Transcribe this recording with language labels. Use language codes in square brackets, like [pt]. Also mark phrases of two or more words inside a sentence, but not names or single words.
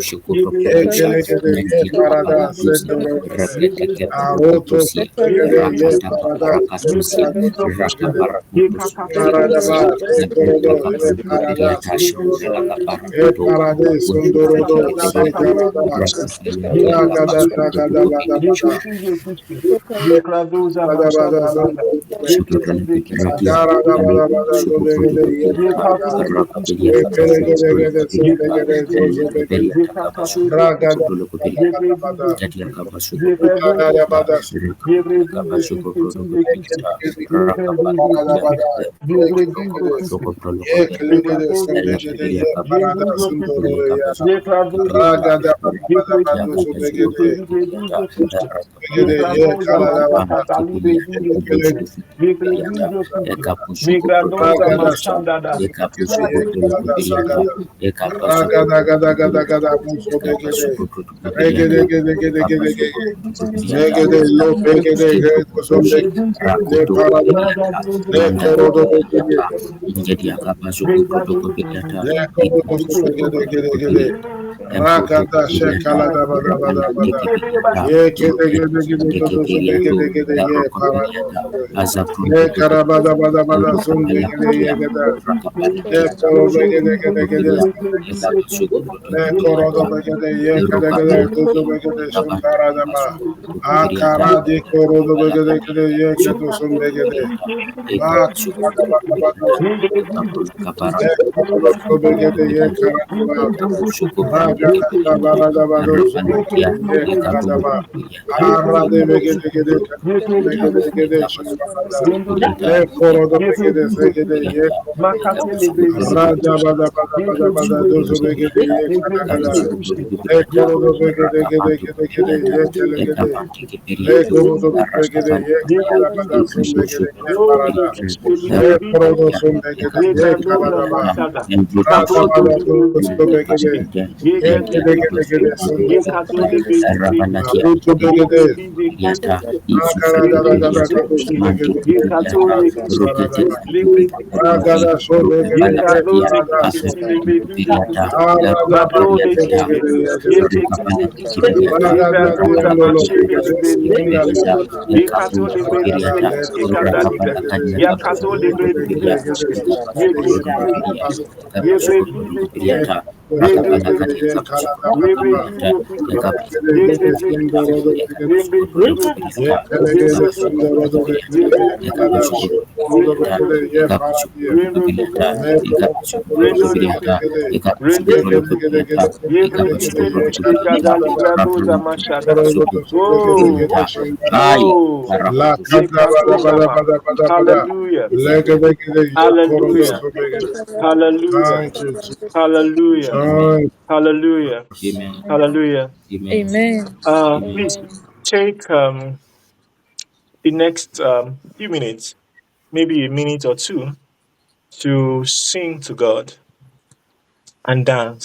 [en] Ye kelegede ye parada sendoro begede. Aroto so begede ye parada sendoro so begede. Marada ba ye korodo ye parada sendoro. Ye parade sondorodo se karada. Ragada ragada bada bada. Bada bada sondorodo. Agara da bada bada so begede ye parada. Ye kelegede gede so begede so so begede. Ragada ragada bada. Ragada bada so ragada bada. Ye kelegede. Ye kelegede so begede ye parada sondorodo ya. Ragada bada bada bada so begede. Begede ye kalada bada. Ye kelegede Migradoza ragada so Mashandada. begede ye kalada sagada. Ragada gada gada gada buso begede. Regede gede gede gede gede. Regede lo begede gede so begede. Le parada. Le korodo begede. Le korodo so begede gede gede. Ragada shekalada bada bada bada. Ye gede gede gede gede so begede gede ye parado so begede. Ye karabada bada bada son begede ye gede. Ye koro begede gede gede so begede. Le korodo begede ye gede gede dozo begede shundara daba. Akara di korodo begede gede ye gede son begede. Ma karada bada bada son begede. Le korodo so begede ye karada bada. Ragada barada bado so begede ye karada ba. Arade begede gede begede gede shundara. Le korodo begede segede ye korodo. Raja bada bada bada bada dozo begede ye kada kada. Le korodo begede gede gede gede ye kele gede. Le korodo begede ye kada bada son begede ye parada. Le korodo son begede ye kada ba. Raja bada dozo begede. Ye gede gede gede son begede. Aruto begede. Agara gada gada gada so begede ye kada parada ba. Ragada so begede ye parada so begede. Arada ba gede gede ye gede. Ragada diando lo begede senda le gada. Ragada le parada so begede. Ye gede gede gede so begede ye parada ba so begede. Ye so begede ye karada ba da ba. Gede gede senda lo begede. Ye gede gede senda lo begede ye karada ba lo begede ye paradiye. Me koro so begede. Ye gede gede gede gede gede ye karada ba da ba. Oh, oh, La kanda bada bada Yekatozama. bada bada bada. Hallelujah. Legede gede ye korodo Hallelujah. sobegede. Hallelujah. Thank you, Jesus. Hallelujah. Thank Hallelujah. Hallelujah. Amen. Please take the next few minutes, maybe a minute or two, to sing to God and dance.